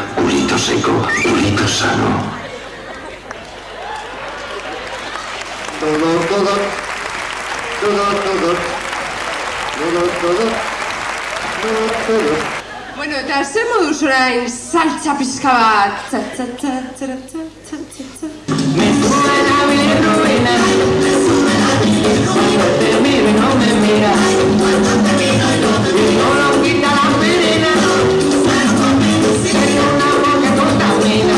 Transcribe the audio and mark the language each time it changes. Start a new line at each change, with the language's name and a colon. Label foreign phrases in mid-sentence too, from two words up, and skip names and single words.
Spanish: Culito seco, culito sano. Dodot, Dodot. Dodot, Dodot. Dodot, Dodot. Dodot, Dodot.
Basque: Bueno, eta zer moduz orain saltza pizka bat?
Spanish: Me sube la bilirrubina, cuando termino y no me mira, y no lo quita la venena, tengo una boca contamina.